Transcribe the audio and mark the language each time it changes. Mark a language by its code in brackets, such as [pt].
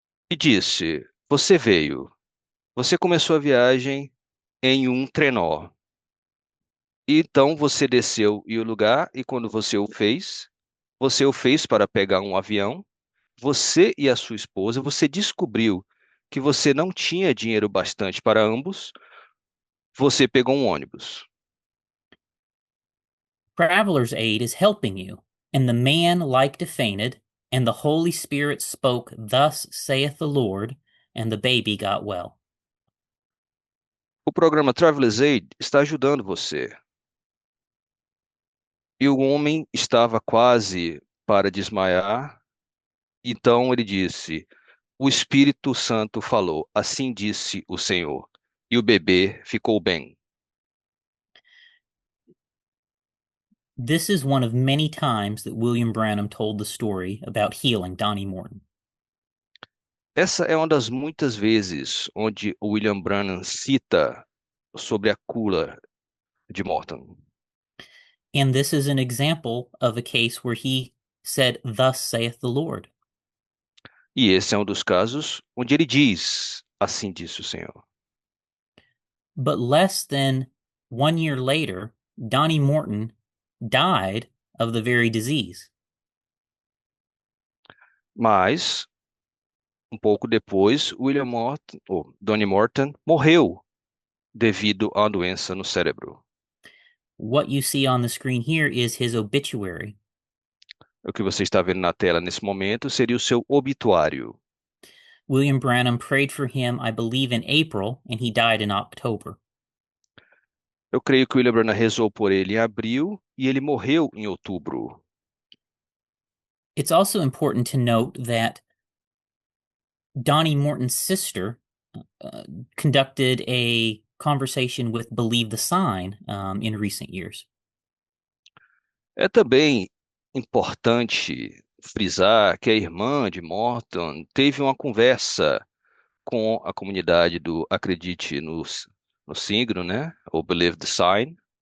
[pt] E disse, você veio. Você começou a viagem em um trenó. E então você desceu e o lugar, e quando você o fez para pegar um avião, você e a sua esposa, você descobriu que você não tinha dinheiro bastante para ambos, você pegou um ônibus. [en] Traveler's aid is helping you. And the man like to fainted, and the Holy Spirit spoke, "Thus saith the Lord," and the baby got well. [pt] O programa Traveler's Aid está ajudando você. E o homem estava quase para desmaiar, então ele disse, o Espírito Santo falou, assim disse o Senhor, e o bebê ficou bem. [en] This is one of many times that William Branham told the story about healing Donnie Morton. [pt] Essa é uma das muitas vezes onde o William Branham cita sobre a cura de Morton. [en] And this is an example of a case where he said, "Thus saith the Lord." [pt] E esse é um dos casos onde ele diz, assim disse o Senhor. [en] But less than 1 year later, Donnie Morton died of the very disease. [pt] Mas, um pouco depois, Donnie Morton morreu devido a uma doença no cérebro. [en] What you see on the screen here is his obituary. [pt] O que você está vendo na tela nesse momento seria o seu obituário. [en] William Branham prayed for him, I believe, in April, and he died in October. [pt] Eu creio que o William Branham rezou por ele em abril e ele morreu em outubro. [en] It's also important to note that Donnie Morton's sister conducted a conversation with Believe the Sign in recent years. [pt] É também importante frisar que a irmã de Morton teve uma conversa com a comunidade do Acredite no Signo, né? Ou Believe the Sign.